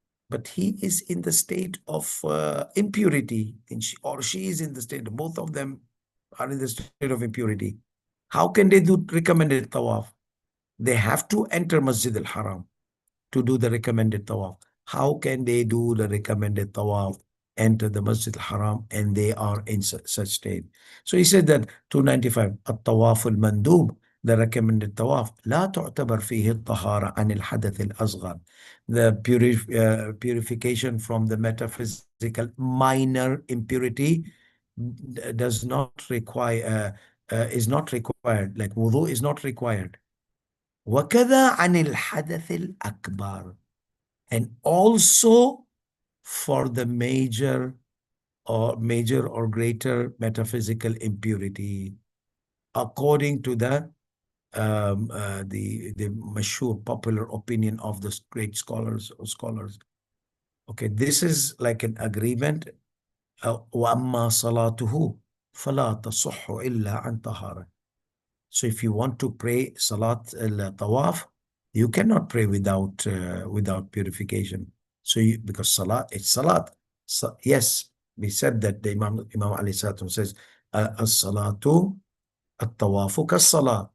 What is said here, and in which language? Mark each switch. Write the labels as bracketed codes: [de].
[en] but he is in the state of impurity, and or she is in the state, both of them are in the state of impurity. How can they do recommended tawaf? They have to enter Masjid al-Haram to do the recommended tawaf. How can they do the recommended tawaf, enter the Masjid al-Haram, and they are in such state? So he said that 295, [ar] الطواف المندوب, [en] the recommended tawaf, [ar] لا تعتبر فيه الطهارة عن الحدث الأصغر. [en] The purification from the metaphysical minor impurity does not require, is not required, like wudu is not required. [ar] وكذا عن الحدث الأكبر, [en] and also for the major or greater metaphysical impurity, according to the mashhur popular opinion of the great scholars. Okay, this is like an agreement. [ar] وأما صلاته فلا تصح إلا عن طهارة. [en] So if you want to pray Salat al-Tawaf, you cannot pray without purification. So because Salat, it's Salat. So, yes, we said that the Imam Ali Satum says, as-salatu at-tawafu kas-salat.